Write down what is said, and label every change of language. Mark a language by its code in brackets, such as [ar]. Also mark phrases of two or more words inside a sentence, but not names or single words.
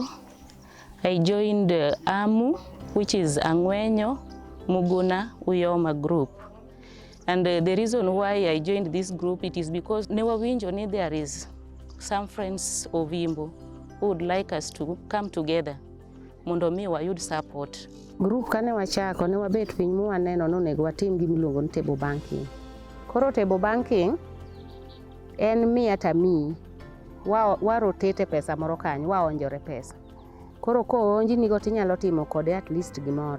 [en] I joined AMU, which is Angwenyo, Muguna, Uyoma group. And the reason why I joined this group, it is because there is some friends of Yimbo who would like us to come together. [luo] Mondo mi wayud support. Group kane wachako ne wabet piny mu waneno nonego watim gimiluongo ni [en] table banking. [luo] Koro [en] table banking [luo] en mi ata mi wa rotate pesa moro kanyo, wa onjore pesa. Koro ko onji nigo tinyalo timo kode [en] at least [luo] gimoro.